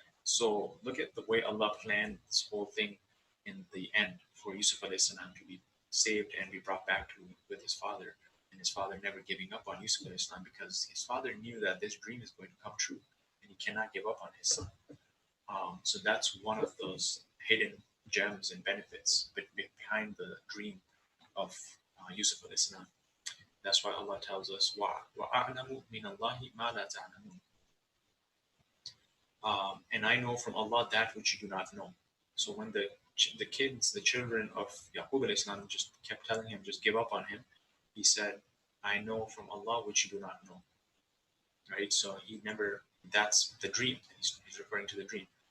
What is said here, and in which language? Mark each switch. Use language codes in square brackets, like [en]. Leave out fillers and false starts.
[en] So look at the way Allah planned this whole thing in the end for Yusuf alayhi salam to be saved and be brought back to with his father, and his father never giving up on Yusuf alayhi salam, because his father knew that this dream is going to come true, and he cannot give up on his son. So that's one of those hidden gems and benefits behind the dream of Yusuf alayhi salam. That's why Allah tells us, [ar] وَأَعْلَمُ مِنَ اللَّهِ مَا لَا تَعْلَمُونَ. [en] And I know from Allah that which you do not know. So when the kids, the children of Yaqub alayhi salam just kept telling him, just give up on him, he said, I know from Allah which you do not know. Right? So he never, that's the dream. He's referring to the dream.